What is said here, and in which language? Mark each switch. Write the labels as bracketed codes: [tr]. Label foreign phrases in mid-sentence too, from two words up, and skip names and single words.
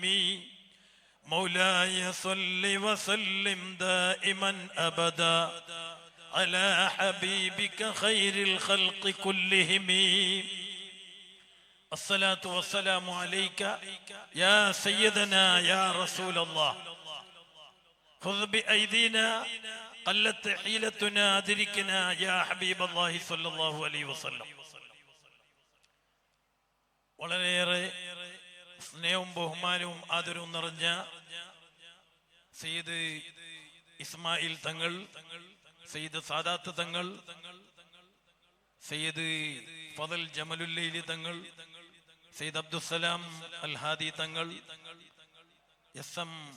[ar] مولاي صل وسلم دائما أبدا على حبيبك خير الخلق كلهم. الصلاة والسلام عليك يا سيدنا يا رسول الله. خذ بأيدينا قلت حيلتنا أدركنا يا حبيب الله صلى الله عليه وسلم. [ml] വളരെയേറെ സ്നേഹവും ബഹുമാനവും ആദരവും നിറഞ്ഞ സയ്യിദ് ഇസ്മായിൽ തങ്ങൾ, സയ്യിദ് സാദാത്ത് തങ്ങൾ, സയ്യിദ് ഫദൽ ജമലുല്ലൈലി തങ്ങൾ, സയ്യിദ് അബ്ദുസ്സലാം അൽ ഹാദി തങ്ങൾ, SM